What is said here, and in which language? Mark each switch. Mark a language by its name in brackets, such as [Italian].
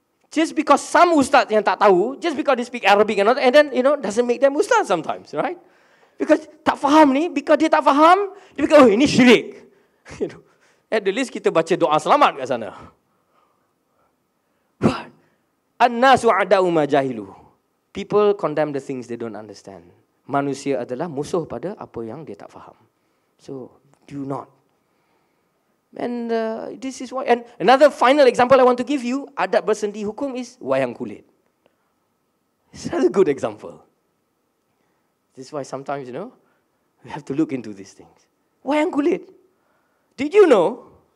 [English] Just because some ustaz [Malay] yang tak tahu, [English] just because they speak Arabic and then, you know, doesn't make them ustaz sometimes, right? [Malay] Because tak faham ni, because dia tak faham, dia fikir, oh ini syirik. [English] You know, at the least [Malay] kita baca doa selamat kat sana. [English] What? [Arabic] An-nasu ada'u ma jahilu. [English] People condemn the things they don't understand. [Malay] Manusia adalah musuh pada apa yang dia tak faham. [English] So, do not. And this is why. And another final example I want to give you, adat bersendi hukum is wayang kulit. It's another good example. This is why sometimes, you know, we have to look into these things. Wayang kulit. Did you know?